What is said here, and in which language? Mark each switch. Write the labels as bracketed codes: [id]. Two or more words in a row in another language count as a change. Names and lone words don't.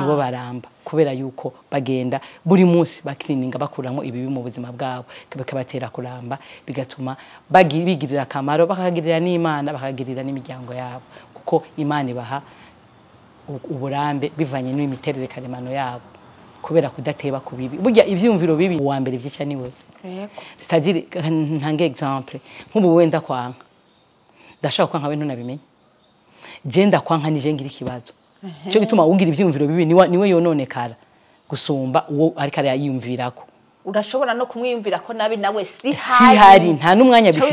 [rn] Nibo baramba kubera yuko bagenda buri munsi bakirininga bakuramo ibibi mu buzima bwabo, bikabatera kuramba, bigatuma bigirira akamaro, bakagirira n'Imana, bakagirira n'imiryango yabo, kuko Imana ibaha uburambe bivanye n'imiterere karemano yabo, kubera kudateba ku bibi. Burya ivyumviro bibi uwa mbere vyica niwe. [fr] C'est-à-dire [rn] ntange exemple nk'ubu wenda kwanka, ndashaka kwanka we ntunabimenye, je ndakwanka nije ngira ikibazo. Cyo gituma ugira ivyumviro bibi niwe yononekara gusumba uwo ariko arayiyumvirako. Urashobora no kumwiyumvira ko nabi nawe si hari nta numwanya bifitiye.